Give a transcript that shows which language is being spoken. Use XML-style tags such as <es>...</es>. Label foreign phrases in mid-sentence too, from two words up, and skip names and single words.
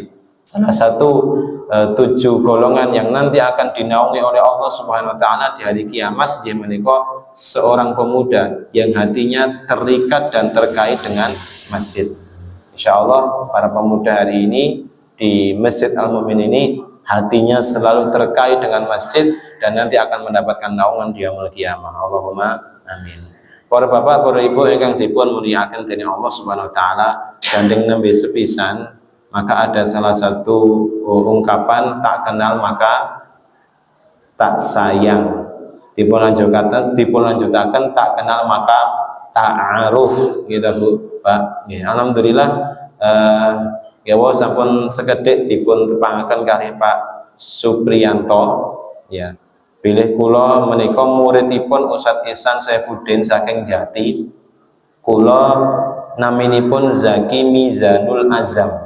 <id>Salah satu 7 golongan yang nanti akan dinaungi oleh Allah</id> <ar>سبحانه وتعالى</ar> <id>di hari kiamat, yaitu menika seorang pemuda yang hatinya terikat dan terkait dengan masjid.</id> <ar>إن شاء الله</ar> <id>para pemuda hari ini di Masjid Al Mukmin ini hatinya selalu terkait dengan masjid dan nanti akan mendapatkan naungan di</id> <ar>يوم القيامة. اللهم آمين.</ar> <jv>Para bapak, para ibu ingkang dipun mulyakaken dening Allah</jv> <ar>سبحانه وتعالى,</ar> <jv>gandeng nembe sepisan,</jv> <id>maka ada salah satu ungkapan tak kenal maka tak sayang. Dipunlanjutaken tak kenal maka ta'aruf, gitu Bu, Pak.</id> <jv>Ya, alhamdulillah ya sampun sekedhik dipun tepangaken kalih Pak Supriyanto, ya. Bilih kula menika muridipun Ustadz Ihsan Saifuddin saking Jati. Kula naminipun Zaki Mizanul Azam.</jv>